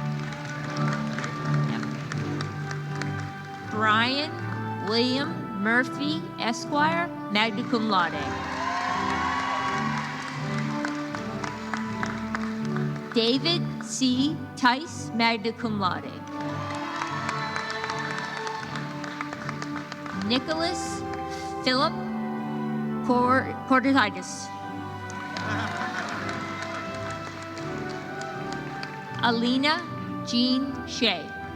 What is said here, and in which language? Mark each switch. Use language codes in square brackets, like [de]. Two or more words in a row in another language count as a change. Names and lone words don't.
[en] Brian William Murphy, Esquire, [la] magna cum laude. [en] David C. Tice, [la] magna cum laude. [en] Nicholas Philip Cortitis. Alina Jean Shea.